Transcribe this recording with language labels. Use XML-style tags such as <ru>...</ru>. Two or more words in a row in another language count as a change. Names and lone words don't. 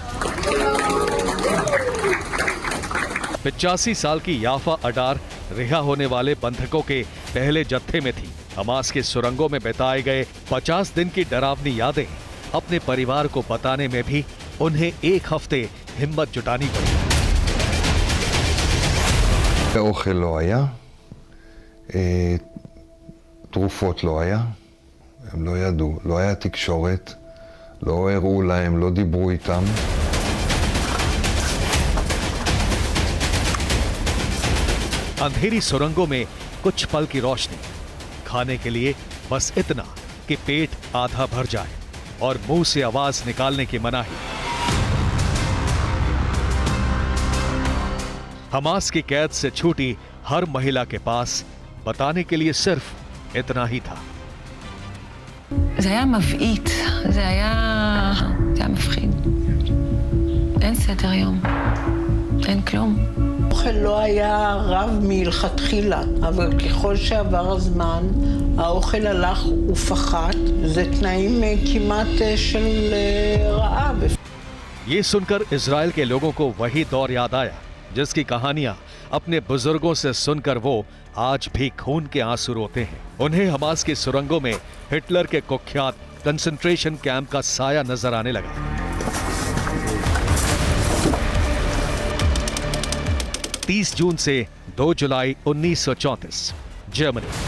<hi>85 साल की याफा अडार रिहा होने वाले बंधकों के पहले जत्थे में थी। हमास के सुरंगों में बिताए गए 50 दिन की डरावनी यादें अपने परिवार को बताने में भी उन्हें एक हफ्ते हिम्मत जुटानी पड़ी।</hi> <he>אוכל לא היה, תרופות לא היה, הם לא ידעו, לא היה תקשורת, לא הראו להם, לא דיברו איתם.</he> <hi>अंधेरी सुरंगों में कुछ पल की रोशनी, खाने के लिए बस इतना कि पेट आधा भर जाए और मुंह से आवाज निकालने की मनाही। हमास की कैद से छूटी हर महिला के पास बताने के लिए सिर्फ इतना ही था।</hi> <he>זה היה מבעית, זה היה מפחיד. אין סדר יום, אין כלום. האוכל לא היה רב מלכתחילה, אבל ככל שעבר הזמן, האוכל הלך ופחת. זה תנאים כמעט של רעב.</he> <hi>ये सुनकर इजराइल के लोगों को वही दौर याद आया जिसकी कहानियां अपने बुजुर्गों से सुनकर वो आज भी खून के आंसू रोते हैं। उन्हें हमास की सुरंगों में हिटलर के कुख्यात</hi> <en>concentration camp</en> <hi>का साया नजर आने लगा। तीस जून से 2 जुलाई 1934, जर्मनी।</hi>